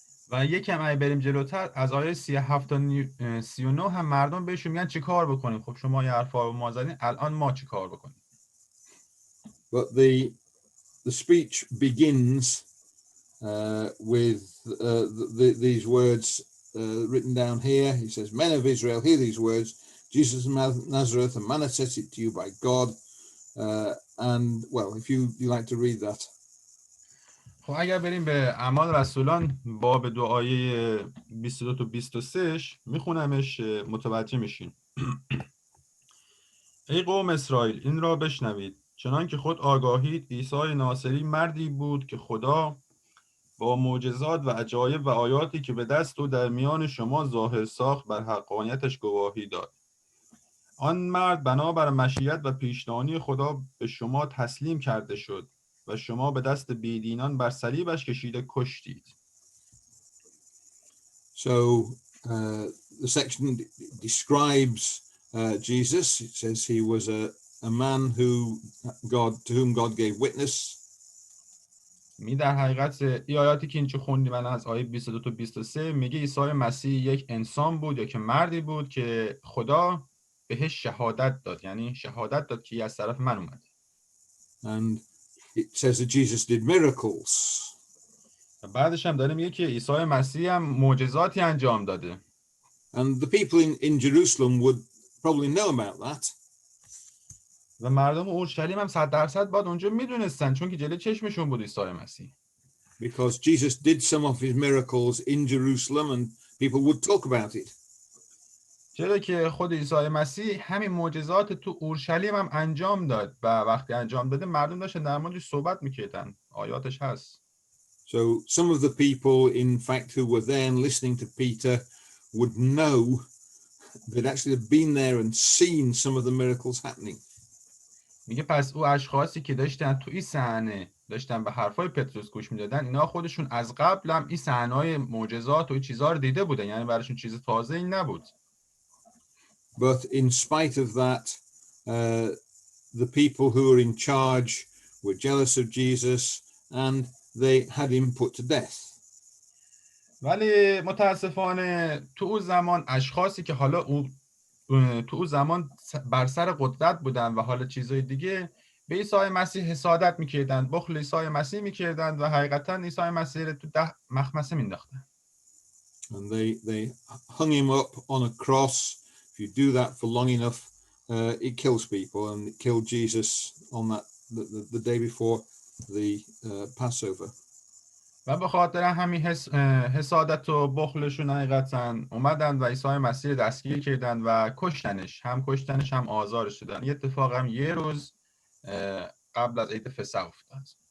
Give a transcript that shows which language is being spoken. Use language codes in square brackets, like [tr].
[fa] و یکم اگه بریم جلوتر از آیه 37 تا 39 هم مردم بهشون میگن چی کار بکنیم. خب شما یه حرفا رو ما زدین، الان ما چی کار بکنیم؟ [en] But the speech begins with these words written down here. He says, men of Israel, hear these words. Jesus of Nazareth, a man attested to you by God. And, well, if you like to read that. [fa] خب اگر بریم به اعمال رسولان باب 2 آیه 22 تا 23 میخونمش متوجه میشین. ای قوم اسرائیل این را بشنوید، چنان که خود آگاهید عیسی ناصری مردی بود که خدا با معجزات و عجایب و آیاتی که به دست او در میان شما ظاهر ساخت بر حقانیتش گواهی داد. آن مرد بنابر مشیت و پیشدانی خدا به شما تسلیم کرده شد و شما به دست بیدینان بر صلیبش کشیده کشتید. [en] So the section describes Jesus. It says he was a man to whom God gave witness. [fa] در حقیقت این آیاتی که اینجا خوندیم از آیه 22 تا 23 میگه عیسی مسیح یک انسان بود یا که مردی بود که خدا بهش شهادت داد، یعنی شهادت داد که از طرف من اومده. [en] And it says that Jesus did miracles. [fa] بعدش هم داره میگه که عیسی مسیح هم معجزاتی انجام داده. [en] And the people in Jerusalem would probably know about that. [fa] و مردم اورشلیم هم 100% باید اونجا میدونستن، چون که جلوی چشمشون بود عیسی مسیح. [en] Because Jesus did some of his miracles in Jerusalem and people would talk about it. [fa] چرا که خود عیسی مسیح همین معجزات تو اورشلیم هم انجام داد و وقتی انجام داده مردم داشتن در موردش صحبت میکردن. آیاتش هست. [en] So some of the people, in fact, who were there and listening to Peter would know they'd actually have been there and seen some of the miracles happening. [fa] میگه پس او اشخاصی که داشتن تو این صحنه داشتن به حرفای پتروس گوش میدادن، اینا خودشون از قبل هم این صحنه‌های معجزات و این چیزا رو دیده بودن، یعنی براشون چیز تازه‌ای نبود. [en] But in spite of that, the people who were in charge were jealous of Jesus and they had him put to death. [fa] ولی متاسفانه تو اون زمان اشخاصی که حالا تو اون زمان بر سر قدرت بودن و حالا چیزای دیگه به عیسی مسیح حسادت میکردن، بخل عیسی مسیح میکردن و حقیقتا عیسی مسیح رو تو مخمسه مینداختن. [en] And they hung him up on a cross. If you do that for long enough, it kills people, and it killed Jesus on that the day before the Passover. [fa] و به خاطر همین حسادت و بخلشون حقیقتا اومدن و عیسی مسیح رو دستگیر کردن و کشتنش، هم آزارش دادن. یه اتفاق هم یه روز قبل از عید فسح افتاد.